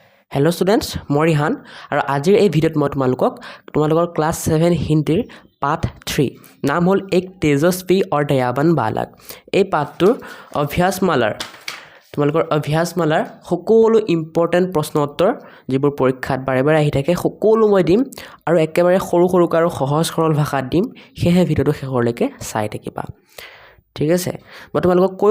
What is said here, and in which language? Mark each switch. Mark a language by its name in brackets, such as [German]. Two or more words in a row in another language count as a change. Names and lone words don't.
[English] hello students [Hindi] मैं रिहान और आज [Assamese] এই ভিডিওত মই তোমালোকৰ ক্লাস 7 হিন্দীৰ পাঠ 3 নাম হল এক তেজস্বী और दयावान बालक এই পাঠটোৰ অভ্যাসমালাৰ তোমালোকৰ অভ্যাসমালাৰ সকলো ইম্পৰ্টেন্ট প্ৰশ্ন উত্তৰ যিবোৰ পৰীক্ষাত বাৰে বাৰে আহি থাকে সকলো মই দিম আৰু একেবাৰে সৰু সৰু আৰু সহজ সৰল ভাষাত দিম হেহে ভিডিওটো শেষলৈকে চাই থাকিবা ঠিক আছে মই তোমালোকক কৈ